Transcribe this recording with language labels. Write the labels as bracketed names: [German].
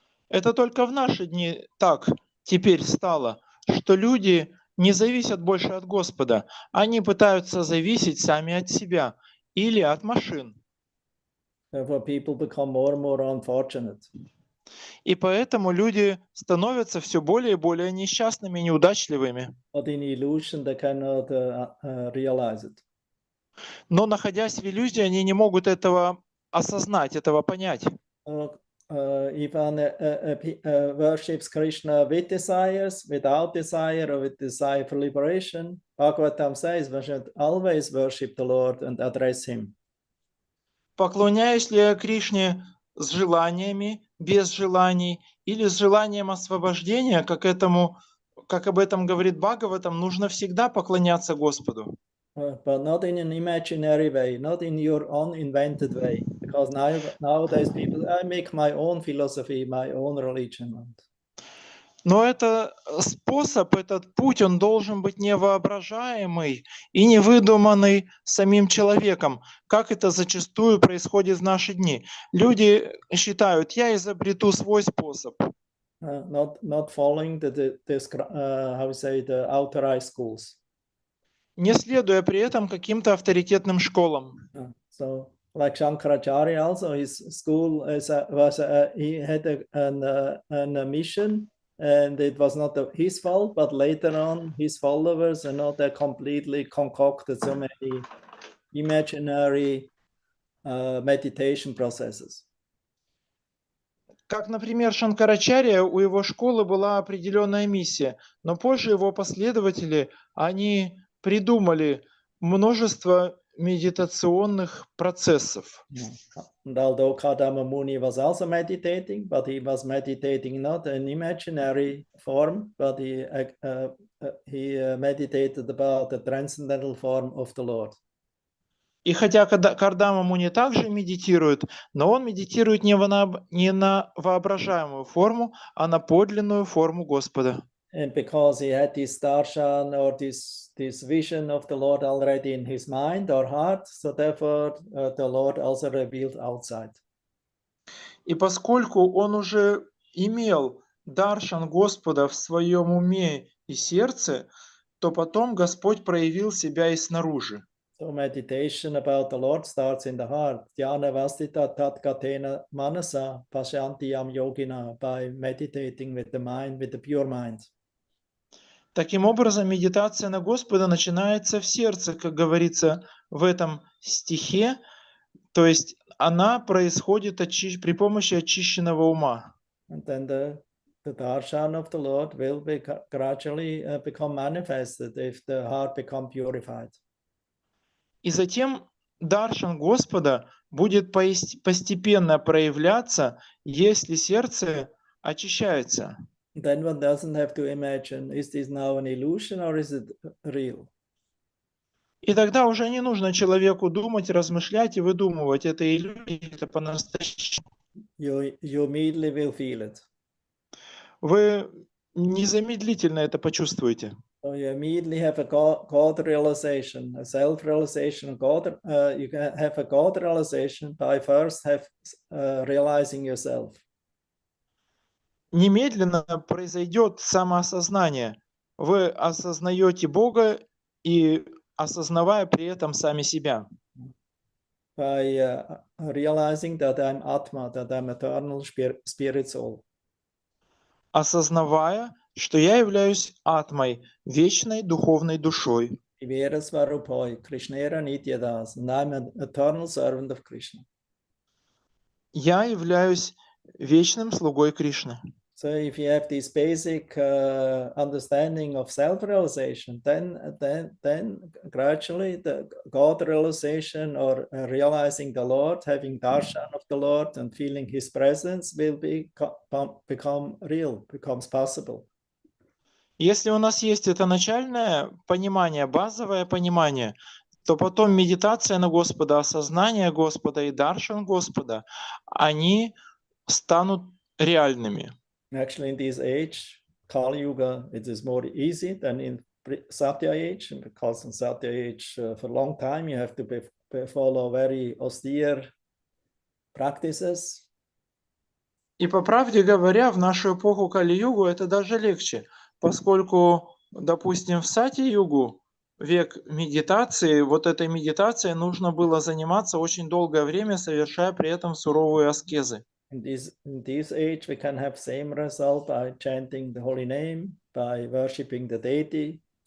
[Russian] Это только в наши дни так теперь стало, что люди не зависят больше от Господа. Они пытаются зависеть сами от себя или от машин. [English] Therefore, people become more and more unfortunate. [Russian] И поэтому люди становятся все более и более несчастными и неудачливыми. [English] But in illusion, they cannot realize it. [Russian] Но находясь в иллюзии, они не могут этого осознать, этого понять. [English] If one worships Krishna with desires, without desire, or with desire for liberation, Bhagavatam says we should always worship the Lord and address Him. [Russian] Поклоняюсь ли я Кришне с желаниями, без желаний, или с желанием освобождения, как об этом говорит Бхагаватам, нужно всегда поклоняться Господу. [English] But not in an imaginary way, not in your own invented way. Because nowadays people, I make my own philosophy, my own religion. [Russian] Но это способ, этот путь, он должен быть невоображаемый и не выдуманный самим человеком, как это зачастую происходит в наши дни. Люди считают, я изобрету свой способ. [English] Not following the authorized schools. [Russian] Не следуя при этом каким-то авторитетным школам. [English] So, like Shankaracharya also, his school he had a mission, and it was not his fault, but later on his followers they completely concocted so many imaginary meditation processes. [Russian] Как, например, Шанкарачарья, у его школы была определенная миссия, но позже его последователи, они придумали множество медитационных процессов. [English] And although Kardama Muni was also meditating, but he was meditating not in imaginary form, but he meditated about the transcendental form of the Lord. [Russian] И хотя Кардама Муни также медитирует, но он медитирует не на воображаемую форму, а на подлинную форму Господа. [English] And because he had this darshan or this vision of the Lord already in his mind or heart, so therefore the Lord also revealed outside. [Russian] И поскольку он уже имел даршан Господа в своем уме и сердце, то потом Господь проявил себя и снаружи. [English] So meditation about the Lord starts in the heart. [Sanskrit] Dhyana vastita tat katena manasa pashyantiyam yogina, [English] by meditating with the mind, with the pure mind. [Russian] Таким образом, медитация на Господа начинается в сердце, как говорится в этом стихе, то есть она происходит при помощи очищенного ума. [English] And then the darshan of the Lord will gradually become manifested if the heart become purified. [Russian] И затем даршан Господа будет постепенно проявляться, если сердце очищается. [English] Then one doesn't have to imagine, is this now an illusion or is it real? [Russian] И тогда уже не нужно человеку думать, размышлять и выдумывать, это иллюзия, это по-настоящему. [English] You immediately will feel it. [Russian] Вы незамедлительно это почувствуете. [English] So you immediately have a God realization, a self-realization. God, you can have a God realization by first realizing yourself. [Russian] Немедленно произойдет самоосознание. Вы осознаете Бога и осознавая при этом сами себя. [English] By realizing that I'm Atma, that I'm eternal spirit soul. [Russian] Осознавая, что я являюсь Атмой, вечной духовной душой. [Bangla] Vivera Svarupoi, Krishnera Nityadas, [English] and I'm an eternal servant of Krishna. [Russian] Я являюсь вечным слугой Кришны. [English] So if you have this basic understanding of self-realization, then gradually the God realization or realizing the Lord, having darshan of the Lord and feeling His presence will become real, becomes possible. [Russian] Если у нас есть это начальное понимание, базовое понимание, то потом медитация на Господа, осознание Господа и даршан Господа, они станут реальными. [English] Actually, in this age, Kali Yuga, it is more easy than in Satya age, because in Satya age, for a long time, you have to follow very austere practices. [Russian] И по правде говоря, в нашу эпоху Кали-югу это даже легче, поскольку, допустим, в Сати-югу, век медитации, вот этой медитацией нужно было заниматься очень долгое время, совершая при этом суровые аскезы. [English] In this age, we can have same result by chanting the holy name, by worshipping the deity.